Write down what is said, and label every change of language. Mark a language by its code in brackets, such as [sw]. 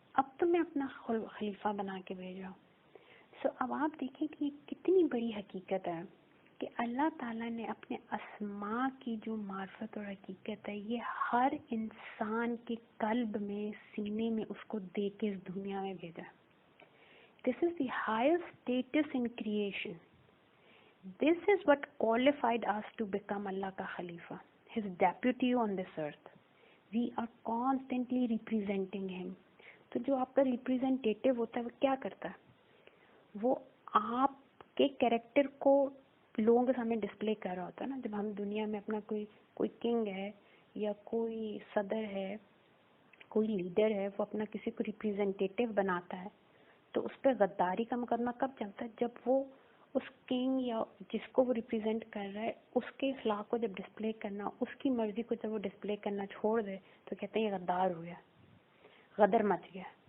[ur] اب تمہیں اپنا خلیفہ بنا کے بھیجا. سو اب آپ دیکھیں کہ یہ کتنی بڑی حقیقت ہے کہ اللہ تعالیٰ نے اپنے اسماء کی جو معرفت اور حقیقت ہے یہ ہر انسان کے قلب میں، سینے میں اس کو دے کے اس دنیا میں بھیجا. [en] This is the highest status in creation. This is what qualified us to become [ur] Allah ka Khalifa, [en] His deputy on this earth. We are constantly representing Him. [ur] تو جو آپ کا ریپریزنٹیٹیو ہوتا ہے وہ کیا کرتا ہے؟ وہ آپ کے کیریکٹر کو لوگوں کے سامنے ڈسپلے کر رہا ہوتا ہے نا. جب ہم دنیا میں اپنا کوئی کنگ ہے یا کوئی صدر ہے، کوئی لیڈر ہے، وہ اپنا کسی کو ریپریزنٹیٹیو بناتا ہے تو اس پہ غداری کا مقدمہ کب چلتا ہے؟ جب وہ اس کنگ یا جس کو وہ ریپریزنٹ کر رہا ہے اس کے اخلاق کو جب ڈسپلے کرنا، اس کی مرضی کو جب وہ ڈسپلے کرنا چھوڑ دے تو کہتے ہیں یہ غدار ہو گیا، غدر مچ گیا.